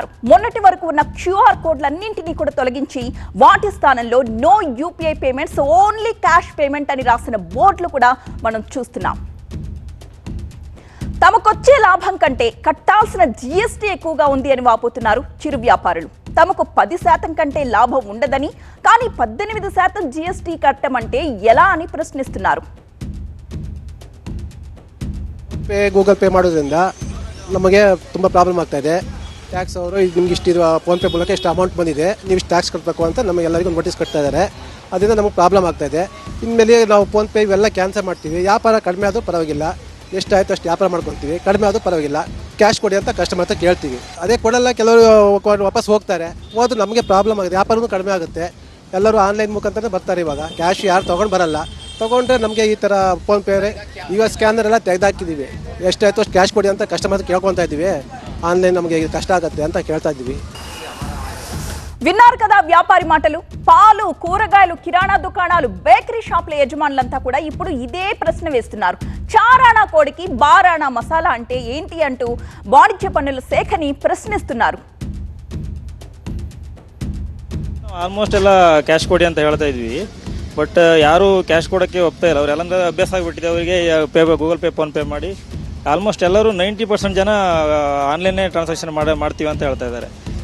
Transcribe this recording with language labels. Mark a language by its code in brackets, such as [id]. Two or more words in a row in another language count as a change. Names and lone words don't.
[te] మొన్నటి వరకు ఉన్న క్యూఆర్ కోడ్లన్నింటినీ కూడా తొలగించి వాటి స్థానంలో [en] no UPI payments, only cash payment [te] అని రాసిన బోర్డులు కూడా మనం చూస్తున్నాం. తమకొచ్చే లాభం కంటే కట్టాల్సిన జీఎస్టీ ఎక్కువగా ఉంది అని వాపోతున్నారు చిరు వ్యాపారులు. తమకు 10% కంటే లాభం ఉండదని, కానీ 18% జీఎస్టీ కట్టమంటే ఎలా అని ಪ್ರಶ್ನಿస్తున్నారు. [kn] ಗೂಗಲ್ ಪೇ ಮಾಡೋದ್ರಿಂದ ನಮಗೆ ತುಂಬ ಪ್ರಾಬ್ಲಮ್ ಆಗ್ತಾ ಇದೆ. ಟ್ಯಾಕ್ಸ್ ಅವರು ನಿಮ್ಗೆ ಇಷ್ಟು ಫೋನ್ಪೇ ಮೂಲಕ ಇಷ್ಟು ಅಮೌಂಟ್ ಬಂದಿದೆ, ನೀವು ಇಷ್ಟು ಟ್ಯಾಕ್ಸ್ ಕಟ್ಟಬೇಕು ಅಂತ ನಮಗೆಲ್ಲರಿಗೂ ನೋಟಿಸ್ ಕಟ್ತಾ ಇದ್ದಾರೆ. ಅದರಿಂದ ನಮಗೆ ಪ್ರಾಬ್ಲಮ್ ಆಗ್ತಾ ಇದೆ. ಇನ್ಮೇಲೆ ನಾವು ಫೋನ್ಪೇ ಇವೆಲ್ಲ ಕ್ಯಾನ್ಸಲ್ ಮಾಡ್ತೀವಿ. ವ್ಯಾಪಾರ ಕಡಿಮೆ ಆದರೂ ಪರವಾಗಿಲ್ಲ, ಎಷ್ಟಾಯಿತು ಅಷ್ಟು ವ್ಯಾಪಾರ ಮಾಡ್ಕೊತೀವಿ, ಕಡಿಮೆ ಆದರೂ ಪರವಾಗಿಲ್ಲ, ಕ್ಯಾಶ್ ಕೊಡಿ ಅಂತ ಕಸ್ಟಮರ್ ಹತ್ರ ಕೇಳ್ತೀವಿ. ಅದೇ ಕೊಡಲ್ಲ, ಕೆಲವರು ವಾಪಸ್ ಹೋಗ್ತಾರೆ. ಹೋದ್ರೆ ನಮಗೆ ಪ್ರಾಬ್ಲಮ್ ಆಗುತ್ತೆ, ವ್ಯಾಪಾರನೂ ಕಡಿಮೆ ಆಗುತ್ತೆ. ಎಲ್ಲರೂ ಆನ್ಲೈನ್ ಮುಖಾಂತರ ಬರ್ತಾರೆ. ಇವಾಗ ಕ್ಯಾಶ್ ಯಾರು ತೊಗೊಂಡು ಬರಲ್ಲ. ತೊಗೊಂಡ್ರೆ ನಮಗೆ ಈ ಥರ ಫೋನ್ಪೇ ಇವಾಗ ಸ್ಕ್ಯಾನರ್ ಎಲ್ಲ ತೆಗೆದಾಕಿದ್ದೀವಿ. ಎಷ್ಟಾಯಿತು ಅಷ್ಟು ಕ್ಯಾಶ್ ಕೊಡಿ ಅಂತ ಕಸ್ಟಮರ್ ಕೇಳ್ಕೊತಾ ಇದ್ದೀವಿ. ಆನ್ಲೈನ್ ನಮಗೆ ಕಷ್ಟ ಆಗುತ್ತೆ ಅಂತ ಕೇಳ್ತಾ ಇದ್ದೀವಿ. [te] విన్నారు కదా వ్యాపారి మాటలు. పాలు, కూరగాయలు, కిరాణా దుకాణాలు, బేకరీ షాపుల యజమానులంతా కూడా ఇప్పుడు ఇదే ప్రశ్న వేస్తున్నారు. చారాణా కోడికి బారాణా మసాలా అంటే ఏంటి అంటూ వాణిజ్య పన్నుల శాఖని ప్రశ్నిస్తున్నారు. [kn] ಆಲ್ಮೋಸ್ಟ್ ಎಲ್ಲ ಕ್ಯಾಶ್ ಕೊಡಿ ಅಂತ ಹೇಳ್ತಾ ಇದ್ವಿ. ಬಟ್ ಯಾರು ಕ್ಯಾಶ್ ಕೊಡೋಕ್ಕೆ ಹೋಗ್ತಾ ಇಲ್ಲ. ಅವರೆಲ್ಲ ಅಭ್ಯಾಸ ಆಗಿಬಿಟ್ಟಿದೆ. ಅವರಿಗೆ ಗೂಗಲ್ ಪೇ, ಫೋನ್ ಪೇ ಮಾಡಿ ಆಲ್ಮೋಸ್ಟ್ ಎಲ್ಲರೂ 90% ಜನ [en] online transaction [kn] ಮಾಡ್ತೀವಿ ಅಂತ ಹೇಳ್ತಾ ಇದ್ದಾರೆ.